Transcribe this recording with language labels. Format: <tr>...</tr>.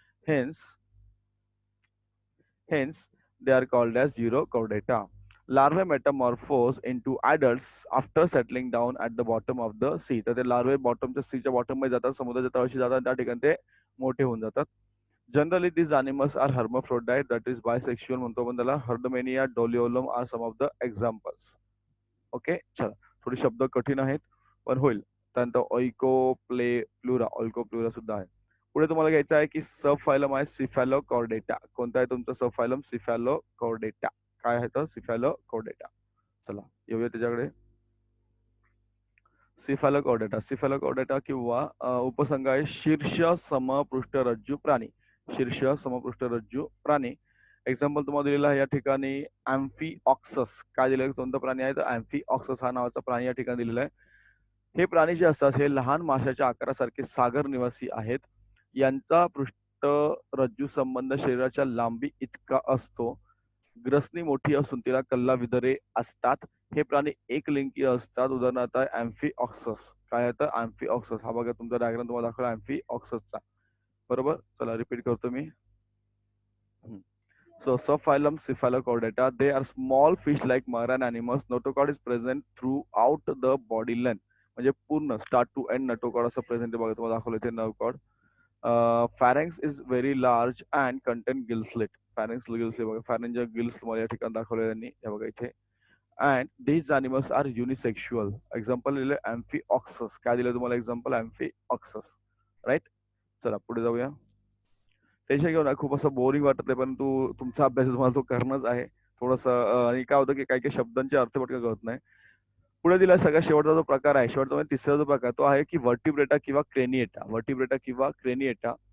<en>Hence, hence they are called as Urochordata. Larvae metamorphose into adults after settling down at the bottom of the sea.</en> <mr>तर ते larvae bottomच्या सीच्या bottom मध्ये जातात, समुद्राच्या तळाशी जातात, त्या ठिकाणी ते मोठे होऊन जातात.</mr> <en>generally these animals are hermaphrodite, that is bisexual</en> <mr>म्हणतो आपण त्याला.</mr> <en>Herdmania, Doliolum are some of the examples. Okay.</en> <mr>चला, थोडे शब्द कठीण आहेत पण होईल. त्यानंतर ऑइकोप्लुरा सुद्धा आहे. पुढे तुम्हाला घ्यायचं आहे की सब फायलम आहे सिफॅलोकॉर्डेटा. कोणता आहे तुमचा सब फायलम? सिफॅलोकॉर्डेटा. काय आहे तर? सिफॅलोकॉर्डेटा. चला येऊया त्याच्याकडे. सिफॅलोकॉर्डेटा किंवा उपसंघ आहे शीर्ष समपृष्ठरज्जू प्राणी. शीर्ष समपृष्ठरज्जू प्राणी. एक्झाम्पल तुम्हाला दिलेलं आहे या ठिकाणी अँफिऑक्सस. काय दिलेलं? कोणता प्राणी आहे तर अँफिऑक्सस हा नावाचा प्राणी या ठिकाणी दिलेला आहे. हे प्राणी जे असतात हे लहान माशाच्या आकारासारखे सागर निवासी आहेत. यांचा पृष्ठरज्जू संबंध शरीराच्या लांबी इतका असतो. ग्रसनी मोठी असून तिला कल्लाविदरे असतात. हे प्राणी एकलिंगी असतात. उदाहरणार्थ अँफिऑक्सस. काय आहे तर? अँफिऑक्सस. हा बघा तुमचा डायग्राम तुम्हाला दाखवला अँफिऑक्ससचा. बरोबर. चला रिपीट करतो मी.</mr> <en>So subphylum Cephalochordata, they are small fish-like marine animals. Notochord is present throughout the body length.</en> <mr>म्हणजे पूर्ण</mr> <en>start to end</en> <mr>नोटोकॉर्ड असं प्रेझेंट बघा तुम्हाला दाखवलं इथे नर्वकॉर्ड.</mr> <en>Pharynx is very large and contain gill slits. Pharynx gill slits बघा.</en> <mr>पॅरेंजल गिल्स तुम्हाला या ठिकाणी दाखवले त्यांनी. हे बघा इथे.</mr> <en>And these animals are unisexual.</en> <mr>Example लिहिले अँफिऑक्सस. काय दिलं तुम्हाला एक्झाम्पल? अँफिऑक्सस. राईट. चला पुढे जाऊया. टेन्शन घेऊ नका. खूप असं बोरिंग वाटत आहे, परंतु तुमचा अभ्यास तुम्हाला तो करणंच आहे. थोडंसं आणि काय होतं की काही काही शब्दांचे अर्थ पटकन कळत नाही. पुढे दिला सगळ्यात शेवटचा जो प्रकार आहे, शेवटचा म्हणजे तिसरा जो प्रकार तो आहे की वर्टिब्रेटा किंवा क्रेनिएटा. वर्टिब्रेटा किंवा क्रेनिएटा.</mr>